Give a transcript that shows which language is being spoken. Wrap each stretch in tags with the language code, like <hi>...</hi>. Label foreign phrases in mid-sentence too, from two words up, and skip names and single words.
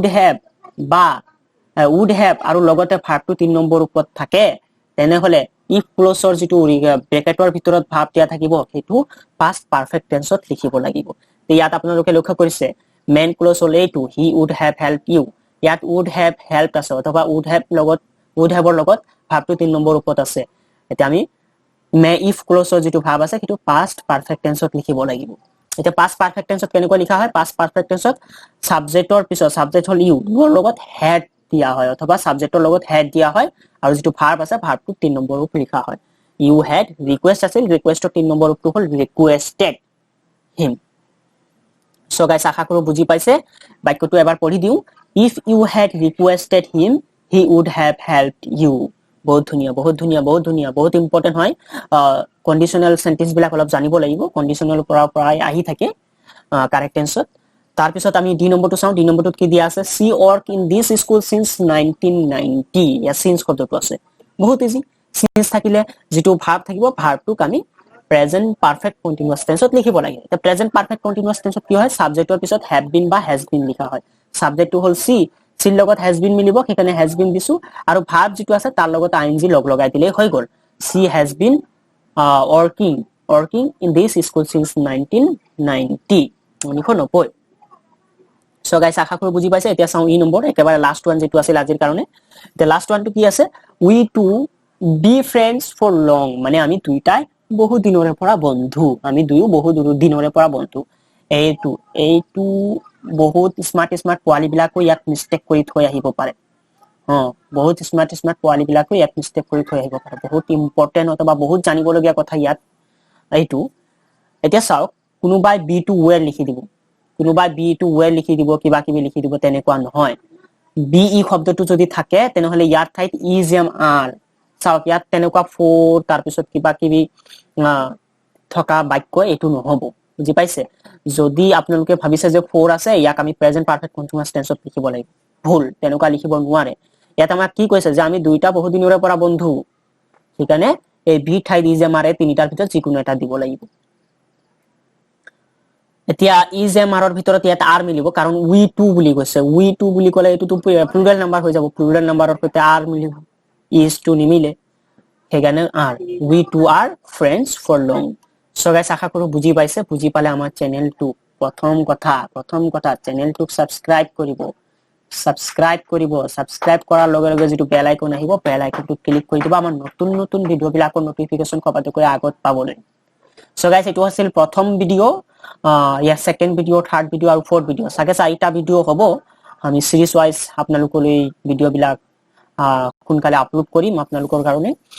<as>have বা</as> <en>would have</en> <as>আৰু লগতে ভাৰ্বটো 3 নম্বৰ ওপৰত থাকে তেনেহলে if ক্লজৰ যেটো ব্ৰেকেটৰ ভিতৰত ভাৰ্ব দিয়া থাকিব হেতু</as> <en>past perfect tense</en> <as>ত লিখিব লাগিব ইয়াত আপোনালোকে লক্ষ্য কৰিছে মেইন ক্লজ হল এইটো</as> <en>he would have helped you</en> <as>ইয়াত</as> <en>would have helped</en> <as>আছে অথবা</as> <en>would have</en> <as>ৰ লগত ভাৰ্বটো 3 নম্বৰ ওপৰত আছে এতিয়া আমি if ক্লজৰ যেটো ভাৰ্ব আছে হেতু</as> <en>past perfect tense</en> <as>ত লিখিব লাগিব এটা</as> <en>past perfect tense</en> <as>ত কেনেকৈ লিখা হয়</as> <en>past perfect tense</en> <as>ত সাবজেক্টৰ পিছত সাবজেক্ট হল you ৰ লগত had দিয়া হয় অথবা সাবজেক্টৰ লগত had দিয়া হয় আৰু যেটো ভাৰ্ব আছে ভাৰ্বটো 3 নম্বৰ ওপৰত লিখা হয়</as> <en>you had request</en> <as>আছিল ৰিকুৱেষ্টৰ 3 নম্বৰ ওপৰটো হল</as> <en>requested him so guys</en> <as>আশা কৰো বুজি পাইছে বাক্যটো এবাৰ পঢ়ি দিও</as> <en>if you had requested him he would have helped you</en> <as>বহুত ধুনিয়া বহুত ইম্পৰ্টেন্ট হয়</as> <en>conditional sentence</en> <as>বিলাক অলপ জানিব লাগিব কন্ডিশনাল পৰা প্ৰায় আহি থাকে</as> <en>correct tense</en> <as>তাৰ পিছত আমি ডি নম্বৰটো চাওঁ ডি নম্বৰটোত কি দিয়া আছে</as> <en>she worked in this school since 1990</en> <as>ইয়া since শব্দটো আছে বহুত ইজি since থাকিলে যেটো ভার্ব থাকিব ভার্বটোক আমি</as> <en>present perfect continuous tense</en> <as>ত লিখিব লাগে এটা present perfect continuous tenseত কি হয় সাবজেক্টৰ পিছত</as> <en>have been</en> <as>বা</as> <en>has been</en> <as>লিখা হয় সাবজেক্টটো হল she চিৰ লগত</as> <en>has been</en> <as>মিলিব সেইকাৰণে</as> <en>has been</en> <as>দিছো আৰু ভাৰ্ব যেটো আছে তাৰ লগত ing লগ লগাই দিলে হৈ গল</as> <en>she has been working in this school since 1990 1990 so guys</en> <as>আশা কৰো বুজি পাইছে এতিয়া চাও ই নম্বৰ একেবাৰে</as> <en>last one</en> <as>যেটো আছিল আজিৰ কাৰণে এতিয়া</as> <en>last one</en> <as>কি আছে</as> <en>we two be friends for long</en> <as>মানে আমি দুইটাই বহু দিনৰে পৰা বন্ধু আমি দুয়ো বহু দিনৰে পৰা বন্ধু এইটো বহুত স্মাৰ্ট পোৱালি বিলাকো ইয়াত মিস্টেক কৰি থৈ আহিব পাৰে বহুত স্মাৰ্ট পোৱালি বিলাকো ইয়াত মিস্টেক কৰি থৈ আহিব পাৰে বহুত ইম্পৰ্টেন্ট অথবা বহুত জানিবলগীয়া কথা ইয়াত এইটো এতিয়া চাওক কোনোবাই</as> <en>be to were</en> <as>লিখি দিব কোনোবাই</as> <en>be to were</en> <as>লিখি দিব কিবা কিবি লিখি দিব তেনেকুৱা নহয় be শব্দটো যদি থাকে তেনেহলে ইয়াৰ ঠাইত</as> <en>is am are</en> <as>চাওক ইয়াত তেনেকুৱা for তাৰ পিছত কিবা কিবি থকা বাক্য এটো নহব বুজি পাইছে যদি আপোনালোকে ভাবিছে যে for আছে ইয়াক আমি</as> <en>present perfect continuous tense</en> <as>লিখিব লাগিব ভুল তেনেকুৱা লিখিব নোৱাৰে ইয়াত আমাক কি কৈছে যে আমি দুইটা বহু দিনৰে পৰা বন্ধু সেইকাৰণে এই be ঠাইত</as> <en>is am are</en> <as>তিনিটাৰ ভিতৰত যিকোনো এটা দিব লাগিব এতিয়া</as> <en>is am are</en> <as>ৰ ভিতৰত ইয়াত are মিলিব কাৰণ</as> <en>we two</en> <as>বুলি কৈছে</as> <en>we two</en> <as>বুলি কলে এটো</as> <en>plural number</en> <as>হৈ যাব</as> <en>plural number</en> <as>সৈতে are মিলিব is to নিমিলে সেইকাৰণে</as> <en>are we two are friends for long so guys</en> <as>আশা কৰো বুজি পাইছে বুজি পালে আমাৰ চেনেলটো প্ৰথম কথা চেনেলটোক সাবস্ক্ৰাইব কৰাৰ লগে লগে যেটো</as> <en>bell icon</en> <as>আহিব</as> <en>bell icon</en> <as>ক্লিক কৰি দিবা আমাৰ নতুন ভিডিও বিলাকৰ নটিফিকেশন সবাতো কৰি আগত পাবলৈ</as> <en>so guys</en> <as>এটো আছিল প্ৰথম ভিডিও ইয়া</as> <en>second video third video</en> <as>আৰু</as> <en>fourth video</en> <as>সাগে চাৰিটা ভিডিও হ'ব আমি</as> <en>series wise</en> <as>আপোনালোকলৈ ভিডিও বিলাক কোনকালে আপলোড কৰিম আপোনালোকৰ কাৰণে</as>